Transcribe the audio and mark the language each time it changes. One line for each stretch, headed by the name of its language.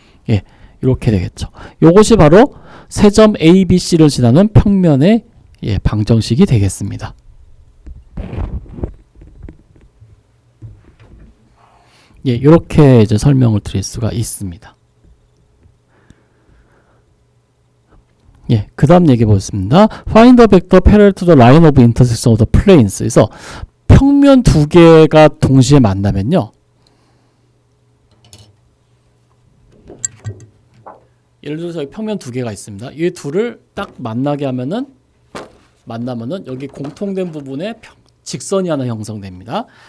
Korean: 예, 이렇게 되겠죠. 요것이 바로 세 점 A, B, C를 지나는 평면의 방정식이 되겠습니다. 예, 이렇게 이제 설명을 드릴 수가 있습니다. 예, 그 다음 얘기해 보겠습니다.
English: Find the vector parallel to the line of intersection of the planes.
Korean: 그래서 평면 두 개가 동시에 만나면요. 예를 들어서 여기 평면 두 개가 있습니다. 이 둘을 딱 만나게 하면은 여기 공통된 부분에 직선이 하나 형성됩니다.